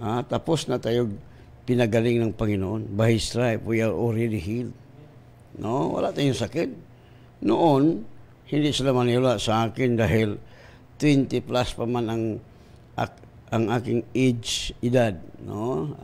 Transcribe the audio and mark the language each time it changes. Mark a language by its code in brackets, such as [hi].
[tl] Tapos na tayo pinagaling ng Panginoon. [en] By His stripe, we are already healed. [tl] No, wala tayong sakit. Noon, hindi sila maniwala sa akin dahil 20 plus pa man ang aking edad, no?